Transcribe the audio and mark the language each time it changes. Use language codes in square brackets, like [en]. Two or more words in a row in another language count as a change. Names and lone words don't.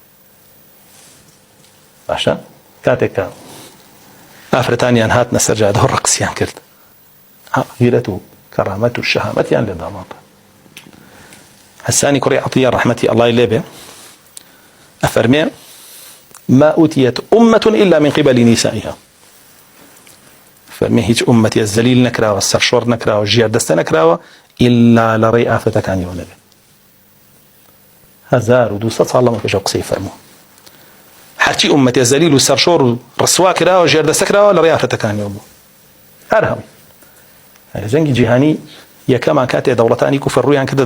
[ckb] باشە کاتێککە ئافرەتانیان هاتنە سەر جادە و ڕەقسیان کرد غیرەت و کەرامەت و شەهامەتیان لێ داماڵ حسانی کوڕی عەطیە ڕەحمەتی ئەڵڵای لێ بێ ئەفەرمێ [ar] ما أوتيت أمة إلا من قبل نسائها [ckb] فەرمێ هیچ ئومەتێ زەلیل نەکراوە سەرشۆڕ نەکراوە ژیار دەستە نەکراوە إلا لە ڕێی ئافرەتەکانیەوە نەبێ 1200 ساڵ لەمە پێشەوە قسەی فەرمووە هەرچی ئومەتێ زەلیل و سەرشۆڕ و ڕسوا کراوە ژیار دەستە کراوە لە ڕێی ئافرەتەکانیەوە بوو هەر هەمووی جەنگی جیهانی یەکەمان کاتێ دەوڵەتانی کوفر ڕوویان کردە